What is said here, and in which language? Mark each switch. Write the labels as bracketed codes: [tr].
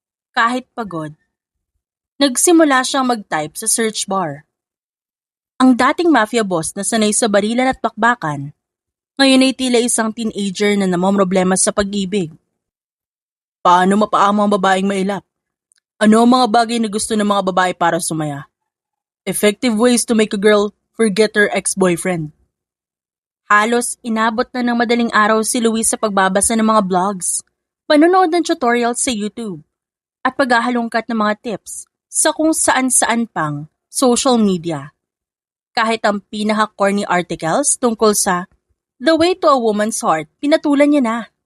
[tl] Kahit pagod, nagsimula siyang mag-type sa search bar. Ang dating mafia boss na sanay sa barilan at bakbakan, ngayon ay tila isang teenager na namomroblema sa pag-ibig. Paano mapaamo ang babaeng mailap? Ano ang mga bagay na gusto ng mga babae para sumaya? [en] Effective ways to make a girl forget her ex-boyfriend. [tl] Halos inabot na ng madaling araw si Luis sa pagbabasa ng mga blogs, panonood ng tutorials sa YouTube, at paghahalongkat ng mga tips sa kung saan-saan pang social media. Kahit ang pinaka-corny articles tungkol sa The Way to a Woman's Heart, pinatulan niya na.